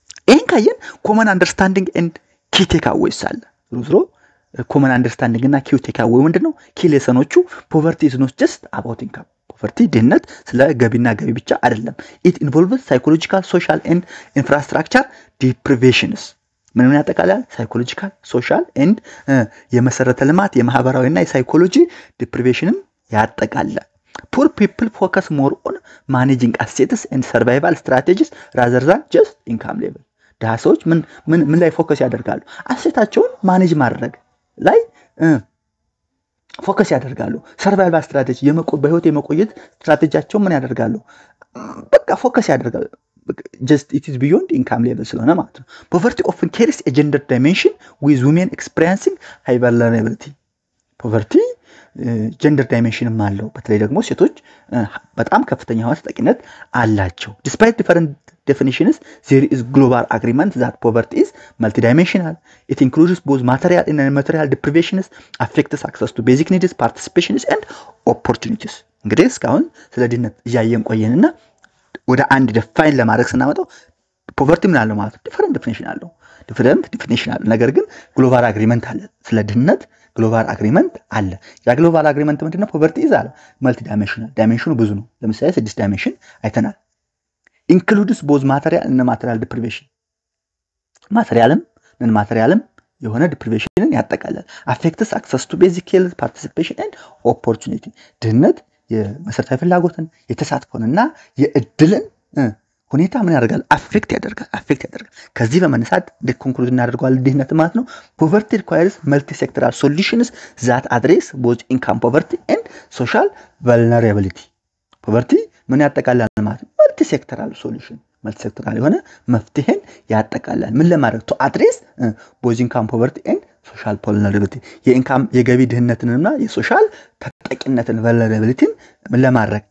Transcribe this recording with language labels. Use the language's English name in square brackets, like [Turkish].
[Amharic] ይሄን ካየን [English] common understanding and key takeaways [Amharic] አለ ዙሮ [English] common understanding እና key takeaway [Amharic] ምንድነው [English] key lessonዎቹ poverty is not just about income poverty [Amharic] ድህነት ስለ ገቢና ገቢ ብቻ አይደለም [English] it involves psychological social and infrastructure deprivations [Amharic] ምን ያጠቃልላል [English] psychological social and [Amharic] የመሰረተ ልማት የማህበራዊና የሳይኮሎጂ [English] deprivationን [Amharic] ያጠቃልላል [English] Poor people focus more on managing assets and survival strategies rather than just income level. [Amharic] ድሃ ሰዎች ምን ላይ ፎከስ ያደርጋሉ? አሴታቸውን ማኔጅ ማድረግ ላይ ፎከስ ያደርጋሉ። ሰርቫይቫል ስትራቴጂ በህይወት የመቆየት ስትራቴጂያቸው ምን ያደርጋሉ? በቃ ፎከስ ያደርጋሉ። [English] just it is beyond income level [Amharic] ስለሆነ ማለት ነው። [English] Poverty often carries a gender dimension with women experiencing high vulnerability. Poverty gender dimension [Amharic] አለው። በተለይ ደግሞ ሴቶች በጣም ከፍተኛ የሆነ ተጠቂነት አላቸው። [English] Despite different definitions, there is global agreement that poverty is multidimensional. It includes both material and immaterial deprivations, affects access to basic needs, participations and opportunities. [Amharic] እንግዲህ እስካሁን ስለ ድህነት እያየን ቆየንና ወደ አንድ ዲፋይን ለማድረግ ስናመጣው ፖቨርቲ ምን አለው ማለት ነው? ዲፈረንት ዲፊኒሽን አለው። ነገር ግን ግሎባል አግሪመንት አለ። ስለ ድህነት ግሎባል አግሪመንት አለ። ያ ግሎባል አግሪመንት ምንድነው? ፖቨርቲ ይዛል መልቲ ዳይሜንሽናል። ዳይሜንሽኑ ብዙ ነው። ለምሳሌ 6 ዳይሜንሽን አይተናል። [English] ኢንክሉድስ ቦዝ ማቴሪያል [Amharic] እና ማቴሪያል ዲፕሪቬሽን። ማቴሪያልም የሆነ ዲፕሪቬሽንን ያጠቃልላል። [English] አፌክትስ አክሰስ ቱ ቤዚክ ሄልዝ ፓርቲሲፔሽን ኤንድ ኦፖርቹኒቲ። [Amharic] ድህነት የመሰረታዊ ፍላጎትን የተሳትፎንና የእድልን ሁኔታ ምን ያደርጋል? አፌክት ያደርጋል። ከዚህ በመነሳት ኮንክሉድ እናደርጋለን ድህነት ማለት ነው። [English] ፖቨርቲ requires multi-sectoral solutions that address both income poverty and social vulnerability. [Amharic] ፖቨርቲ ምን ያጠቃልላል ማለት ነው? [English] multi-sectoral solution multi-sectoral [Amharic] የሆነ መፍትሄን ያጠቃልላል። ምን ለማድረግ? [English] to address both income poverty and social vulnerability. [Amharic] የኢንካም የገቢ ድህነትንና የሶሻል ተጠቂነትን vulnerability ምን ለማድረግ?